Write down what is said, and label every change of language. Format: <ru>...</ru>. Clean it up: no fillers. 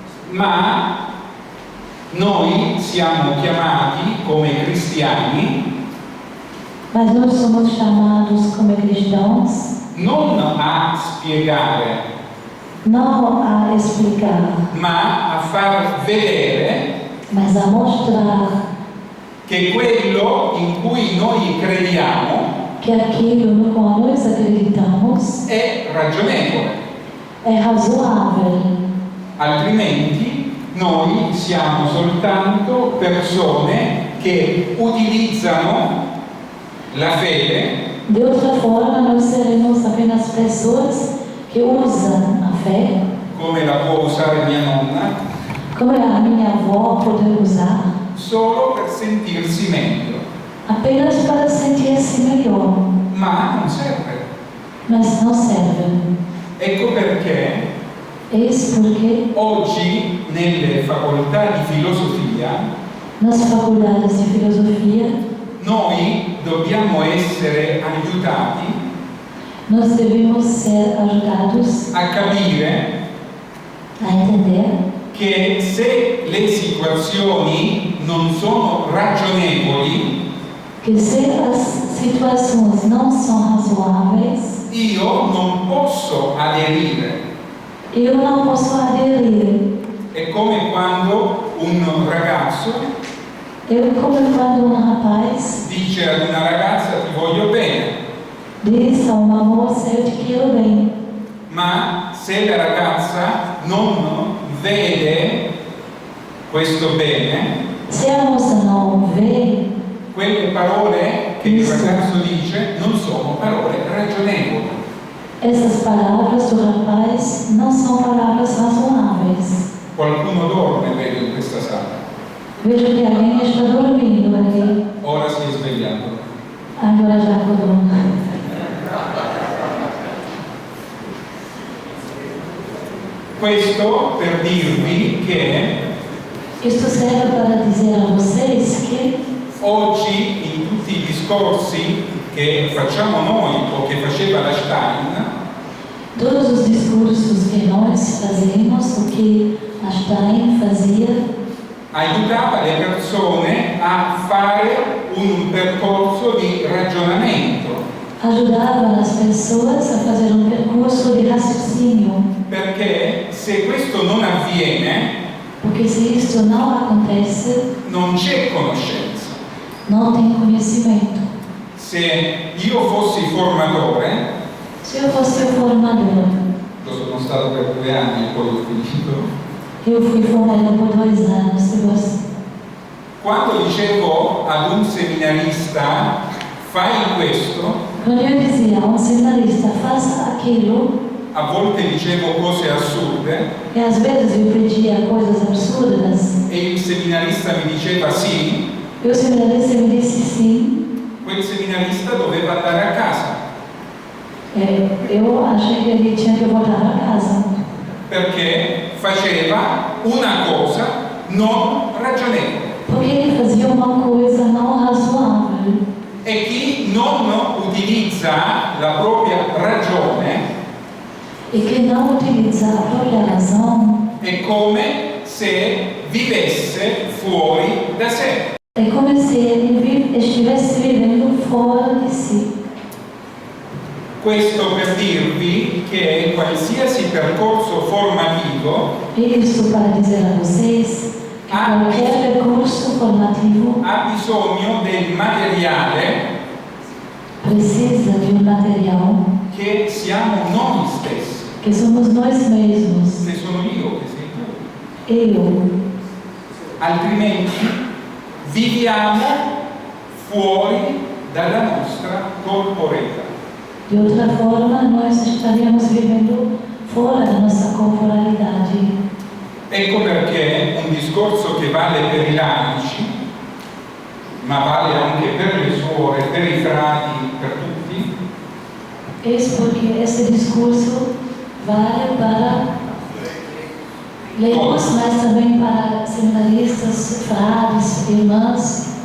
<it>Ma noi siamo chiamati come cristiani</it> <pt>Mas nós somos chamados como cristãos</pt> <it>non a spiegare,</it> <pt>não a explicar,</pt> <it>ma a far vedere</it> <pt>mas a mostrar</pt> <it>che quello in cui noi crediamo</it> <pt>que aquilo no qual nós acreditamos</pt> <it>è ragionevole,</it> <pt>é razoável.</pt> <it>altrimenti noi siamo soltanto persone che utilizzano la fede</it> <pt>De outra forma, nós seremos apenas pessoas que usam a fé,</pt> <it>come la può usare mia nonna,</it> <pt>como a minha avó pode usar,</pt> <it>solo per sentirsi meglio,</it> <pt>apenas para sentir-se melhor,</pt> <it>ma non serve.</it> <pt>mas não serve.</pt> <it>Ecco perché</it> <pt>Eis porque</pt> <it>oggi nelle facoltà di filosofia</it> <pt>nas faculdades de filosofia</pt> <it>noi dobbiamo essere aiutati</it> <pt>nós devemos ser ajudados</pt> <it>a capire</it> <pt>a entender</pt> <it>che se le situazioni non sono ragionevoli,</it> <pt>que se as situações não são razoáveis,</pt> <it>io non posso aderire.</it> <pt>eu não posso aderir.</pt> <it>È come quando un ragazzo</it> <pt>Eu, como quando um rapaz</pt> <it>dice ad una ragazza ti voglio bene,</it> <pt>diz a uma moça, eu te quero bem,</pt> <it>ma se la ragazza non vede questo bene,</it> <pt>se a moça não vê,</pt> <it>quelle parole che il ragazzo dice non sono parole ragionevoli.</it> <pt>essas palavras do rapaz não são palavras razoáveis.</pt> <it>Qualcuno dorme, vedo, in questa sala.</it> <pt>Vejo que alguém está dormindo aqui,</pt> <it>Ora si è svegliato.</it> <pt>agora já acordou.</pt> <it>Questo per dirvi che</it> <pt>Isto serve para dizer a vocês que</pt> <it>oggi in tutti i discorsi che facciamo noi o che faceva la Stein,</it> <pt>todos os discursos que nós fazemos, o que a Stein fazia,</pt> <it>aiutava le persone a fare un percorso di ragionamento,</it> <pt>ajudava as pessoas a fazer um percurso de raciocínio,</pt> <it>perché se questo non avviene</it> <pt>porque se isto não acontece,</pt> <it>non c'è conoscenza.</it> <pt>não tem conhecimento.</pt> <it>Se io fossi formatore,</it> <pt>Se eu fosse o formador,</pt> <it>lo sono stato per 2 anni e poi ho finito,</it> <pt>eu fui formada por 2 anos, se você.</pt> <it>quando dicevo ad un seminarista fai questo,</it> <pt>Quando eu dizia a um seminarista, faça aquilo,</pt> <it>a volte dicevo cose assurde</it> <pt>e às vezes eu pedia coisas absurdas,</pt> <it>e il seminarista mi diceva sì,</it> <pt>e o seminarista me disse sim,</pt> <it>quel seminarista doveva andare a casa.</it> <pt>Eu achei que ele tinha que voltar para casa.</pt> <it>Perché faceva una cosa non ragionevole.</it> <pt>Porque ele fazia uma coisa não razoável.</pt> <it>E chi non utilizza la propria ragione</it> <pt>E quem não utiliza a própria razão</pt> <it>è come se vivesse fuori da sé.</it> <pt>é como se ele estivesse vivendo fora de si.</pt> <it>Questo per dirvi che qualsiasi percorso formativo</it> <pt>Isso para dizer a vocês que qualquer percurso formativo</pt> <it>ha bisogno del materiale</it> <pt>precisa de material</pt> <it>che siamo noi stessi.</it> <pt>que somos nós mesmos.</pt> <it>Se sono io che sei tu.</it> <pt>Eu.</pt> <it>Altrimenti viviamo fuori dalla nostra corporeità.</it> <pt>De outra forma, nós estaríamos vivendo fora da nossa corporalidade.</pt> <it>Ecco perché un discorso che vale per i laici, ma vale anche per le suore, per i frati, per tutti,</it> <pt>Eis porque esse discurso vale para leigos, mas também para seminaristas, frades, irmãs.</pt>